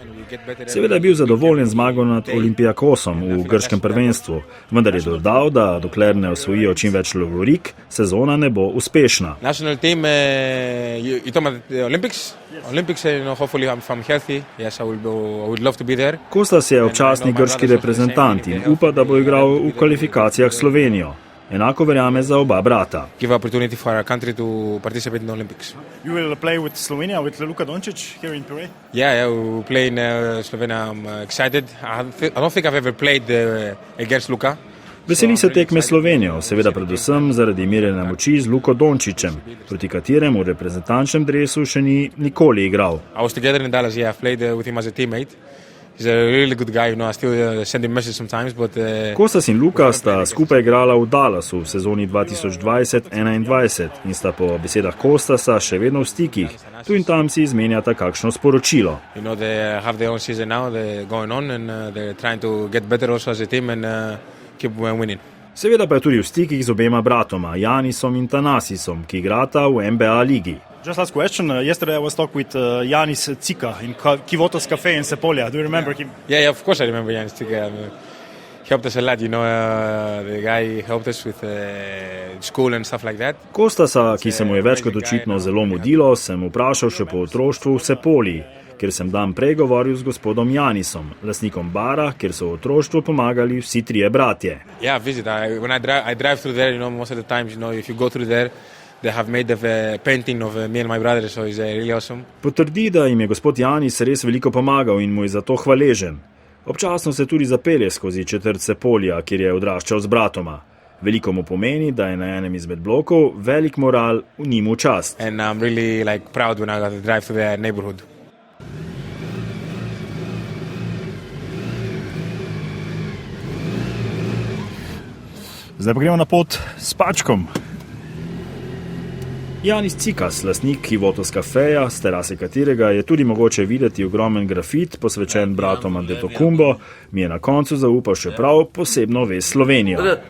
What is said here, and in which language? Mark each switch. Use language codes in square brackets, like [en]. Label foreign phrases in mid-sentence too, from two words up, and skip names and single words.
[sl] Seveda je bil zadovoljen zmago nad Olympiakosom v grškem prvenstvu, vendar je dodal, da dokler ne osvojijo čim več lovorik, sezona ne bo uspešna. Kostas je občasni grški reprezentant in upa, da bo igral v kvalifikacijah s Slovenijo. Enako verjame za oba brata. [en] Give opportunity for our country to participate in the Olympics. You will play with Slovenia, with Luka Doncic here in Piraeus? Yeah, we play in Slovenia. I'm excited. I don't think I've ever played against Luka. [sl] Veseli se tekme Slovenijo, seveda predvsem zaradi merjenja moči z Luko Dončićem, proti kateremu v reprezentančnem dresu še ni nikoli igral. [en] I was together in Dallas, yeah, I've played with him as a teammate. He's a really good guy, I still send him messages sometimes, but [sl] Kostas in Luka sta skupaj igrala v Dallasu v sezoni 2020-21 in sta po besedah Kostasa še vedno v stikih. Tu in tam si izmenjata kakšno sporočilo. [en] They have their own season now, they're going on and they're trying to get better also as a team and keep winning. [sl] Seveda pa je tudi v stikih z obema bratoma, Janisom in Tanasisom, ki igrata v NBA ligi. [en] Just last question. Yesterday I was talking with Janis Tsika in Kivotos Cafe in Sepolja. Do you remember him? Yeah, of course I remember Janis Tsika. He helped us a lot, the guy helped us with school and stuff like that. [sl] Kostasa, ki se mu je več kot očitno zelo mudilo, sem vprašal še po otroštvu v Sepolji, kjer sem dan prej govoril z gospodom Janisom, lastnikom bara, kjer so v otroštvu pomagali vsi trije bratje. [en] Yeah, visit. When I drive through there, most of the times, if you go through there, they have made a painting of me and my brother, so it's really awesome. [sl] Potrdi, da jim je gospod Janis res veliko pomagal in mu je za to hvaležen. Občasno se tudi zapelje skozi četrt Sepolja, kjer je odraščal z bratoma. Veliko mu pomeni, da je na enem izmed blokov velik moral v njim v čast. [en] And I'm really proud when I got to drive through their neighborhood. [sl] Zdaj pa gremo na pot s Pačkom. Janis Tsikas, lastnik Kivotos kafeja, s terase katerega je tudi mogoče videti ogromen grafit, posvečen bratom Antetokounmpo, mi je na koncu zaupal še prav posebno vest Slovenijo.